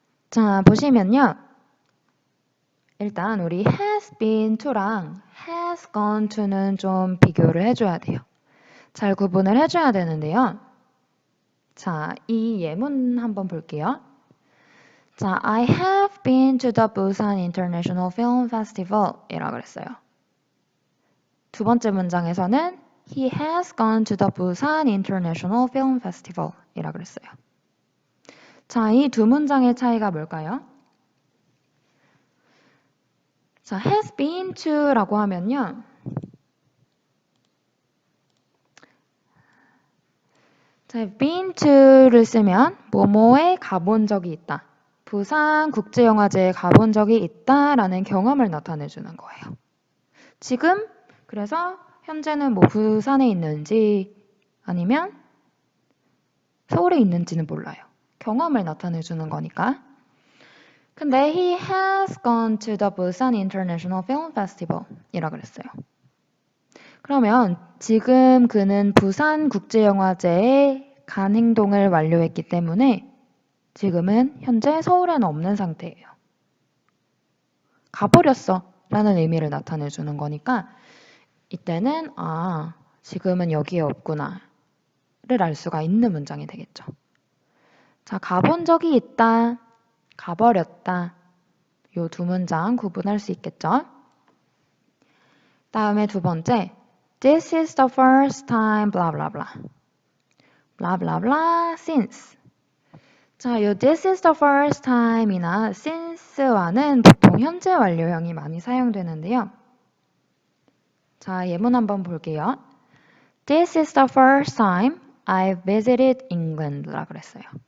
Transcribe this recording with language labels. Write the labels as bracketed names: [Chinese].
[Korean] 자, 보시면요. 일단 우리 has been to랑 has gone to는 좀 비교를 해줘야 돼요. 잘 구분을 해줘야 되는데요. 자, 이 예문 한번 볼게요. [English] 자, I have been to the Busan International Film Festival [Korean] 이라고 그랬어요. 두 번째 문장에서는 [English] He has gone to the Busan International Film Festival [Korean] 이라고 그랬어요. 자, 이 두 문장의 차이가 뭘까요? 자, [English] has been to [Korean] 라고 하면요. 자, been to를 쓰면 뭐뭐에 가본 적이 있다. 부산 국제영화제에 가본 적이 있다라는 경험을 나타내주는 거예요. 지금 그래서 현재는 부산에 있는지 아니면 서울에 있는지는 몰라요. 경험을 나타내주는 거니까. [English] 근데 he has gone to the Busan International Film Festival [Korean] 이라고 그랬어요. 그러면 지금 그는 부산 국제영화제에 간 행동을 완료했기 때문에 지금은 현재 서울에는 없는 상태예요. 가버렸어 라는 의미를 나타내 주는 거니까 이때는 지금은 여기에 없구나 를 알 수가 있는 문장이 되겠죠. 자, 가본 적이 있다, 가버렸다. 요 두 문장 구분할 수 있겠죠? 다음에 두 번째, [English] This is the first time, blah blah blah. blah blah blah since. [Korean] 자, 요 This is the first time이나 since와는 보통 현재 완료형이 많이 사용되는데요. 자, 예문 한번 볼게요. [English] This is the first time I've visited England [Korean] 라 그랬어요.